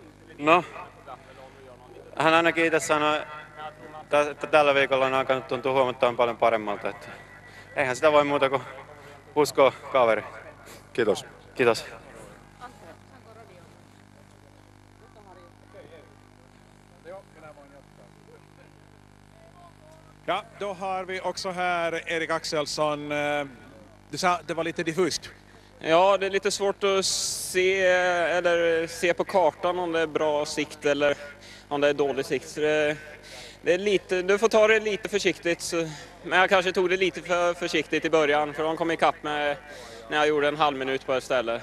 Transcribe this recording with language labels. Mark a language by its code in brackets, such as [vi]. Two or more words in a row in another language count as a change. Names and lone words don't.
[fi] No, hän ainakin itse sanoi, että tällä viikolla on alkanut tuntua huomattavan paljon paremmalta. Että eihän sitä voi muuta kuin uskoa kaveri. Kiitos. Kiitos. [sv] Ja, då har vi också här Erik Axelsson. Du sa det var lite diffust. Ja, det är lite svårt att se på kartan om det är bra sikt eller om det är dålig sikt. Så det är lite, du får ta det lite försiktigt. Men jag kanske tog det lite för försiktigt i början, för de kom ikapp med när jag gjorde en halv minut på ett ställe.